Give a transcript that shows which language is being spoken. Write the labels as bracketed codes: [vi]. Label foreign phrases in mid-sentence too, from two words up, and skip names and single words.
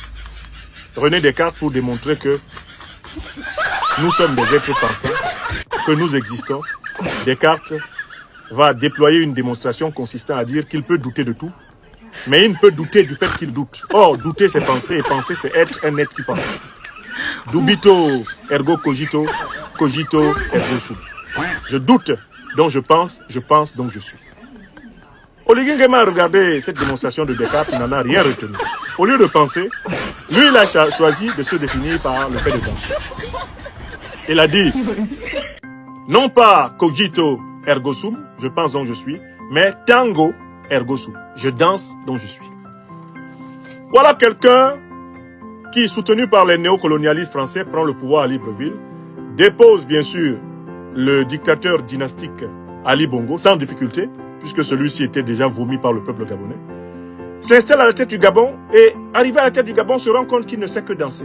[fr] René Descartes pour démontrer que nous sommes des êtres pensants, que nous existons. Descartes va déployer une démonstration consistant à dire qu'il peut douter de tout, mais il ne peut douter du fait qu'il doute. Or, douter c'est penser, et penser c'est être un être qui pense. [la] Dubito ergo cogito, cogito ergo sum. [fr] Je doute, donc je pense donc je suis. Oligui Nguema a regardé cette démonstration de Descartes, il n'en a rien retenu. Au lieu de penser, lui il a choisi de se définir par le fait de danser. Il a dit, non pas [la] cogito ergo sum, [fr] je pense donc je suis, mais [la] tango ergo sum, [fr] je danse donc je suis. Voilà quelqu'un qui, soutenu par les néocolonialistes français, prend le pouvoir à Libreville, dépose bien sûr le dictateur dynastique Ali Bongo, sans difficulté, puisque celui-ci était déjà vomi par le peuple gabonais, s'installe à la tête du Gabon et, arrivé à la tête du Gabon, se rend compte qu'il ne sait que danser.